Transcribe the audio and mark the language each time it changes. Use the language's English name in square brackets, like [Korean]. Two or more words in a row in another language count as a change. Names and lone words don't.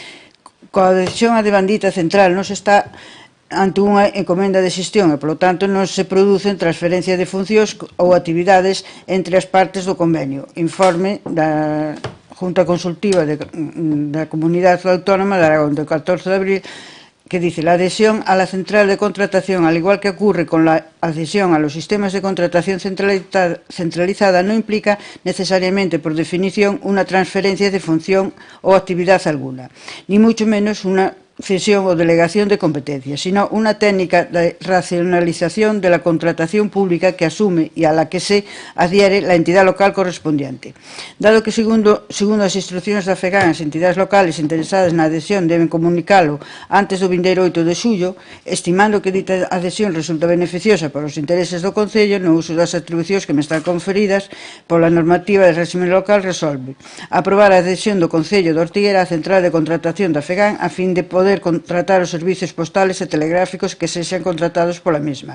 [Galician] Coa adhesión á devandita central non se está ante unha encomenda de xestión e, polo tanto, non se producen transferencias de funcións ou actividades entre as partes do convenio. Informe da Junta Consultiva da Comunidade Autónoma de Aragón do 14 de abril, que dice: [Spanish] la adhesión a la central de contratación, al igual que ocurre con la adhesión a los sistemas de contratación centralizada, no implica necesariamente, por definición, una transferencia de función o actividad alguna, ni mucho menos una cesión o delegación de competencias, sino una técnica de racionalización de la contratación pública que asume y a la que se adhiere la entidad local correspondiente. [Galician] Dado que, segundo as instruccións da FEGAN, as entidades locales interesadas na adhesión deben comunicalo antes do 28 de xullo, estimando que dita adhesión resulta beneficiosa para os intereses do Concello no uso das atribucións que me están conferidas pola normativa de régimen local, resolve aprobar a adhesión do Concello de Ortigueira á central de contratación da FEGAN a fin de poder poder contratar os servicios postales e telegráficos que sexan contratados pola mesma.